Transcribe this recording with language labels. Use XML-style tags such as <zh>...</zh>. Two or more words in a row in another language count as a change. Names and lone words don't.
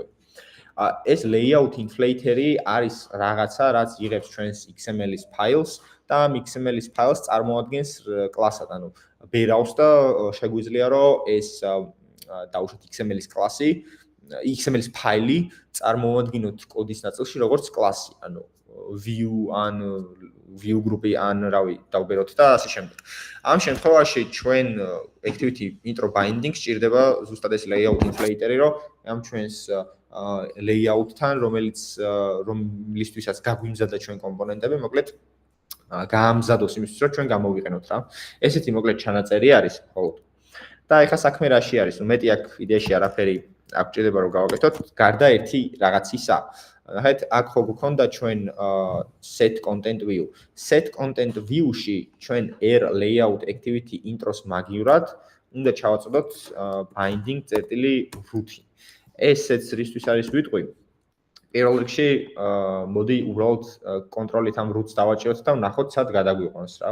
<ka>ეს</ka> <en>layout inflater-ი</en> <ka>არის რაღაცა, რაც იღებს ჩვენს XML-ის ფაილს და ამ XML-ის ფაილს წარმოადგენს კლასად, ანუ ბერავს და შეგვიძლია რომ ეს დაუშვათ XML-ის კლასი, XML-ის ფაილი წარმოადგენოთ კოდის ნაწილში როგორც კლასი, ანუ view ან</ka> <en>view group-ი</en> <ka>ან რავი დავბეროთ და ასე შემდეგ. ამ შემთხვევაში ჩვენ</ka> <en>activity intro binding</en> <ka>სჭირდება ზუსტად ეს</ka> <en>layout inflater-ი,</en> <ka>რომ ამ ჩვენს layout-თან, რომლისთვისაც გაგვიმზადა ჩვენ კომპონენტები, მოკლედ გაამზადოს იმისთვის, რომ ჩვენ გამოვიყენოთ რა. ესეთი მოკლედ ჩანაწერი არის მხოლოდ. და ეხლა საქმე რაში არის? მეტი აქ იდეაში არაფერი აქ ჭირდება რომ გავაკეთოთ, გარდა ერთი რაღაცისა. ნახეთ, აქ ხო გქონდა ჩვენ</ka> <en>set content view. set content view-ში</en> <ka>ჩვენ</ka> <en>r layout activity intro-ს</en> <ka>მაგივრად უნდა ჩავაწოდოთ binding წერტილი root-ი. ეს sets რისთვის არის ვიტყვი? პირველ რიგში მოდი უბრალოდ კონტროლით ამ root-ს დავაჭიროთ და ვნახოთ სად გადაგვიყვანს რა.</ka>